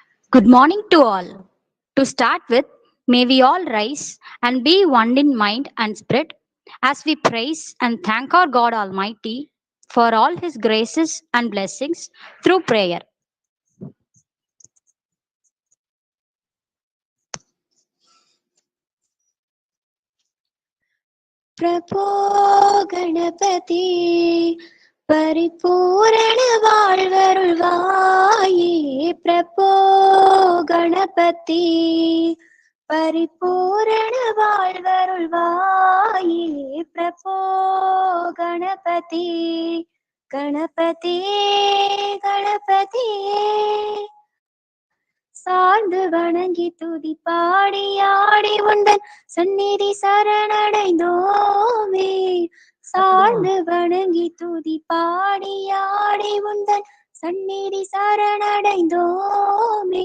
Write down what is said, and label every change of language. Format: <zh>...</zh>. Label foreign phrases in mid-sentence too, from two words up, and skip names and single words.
<en>Good morning to all. To start with, may we all rise and be one in mind and spirit as we praise and thank our God Almighty for all His graces and blessings through prayer.</en> <ta>பிரபோ கணபதி பரிபூர்ண வாழ்வருள்வாயே பிரபோ கணபதி परिपूर्ण வாழ்வருள்வாயே பிரபோ கணபதி கணபதி கணபதி சார்ந்து வணங்கி துதி பாடி ஆடி உந்தன் சந்நிதி சரணடைந்தோமே சார்ந்து வணங்கி துதி பாடி ஆடி உந்தன் சந்நிதி சரணடைந்தோமே</ta>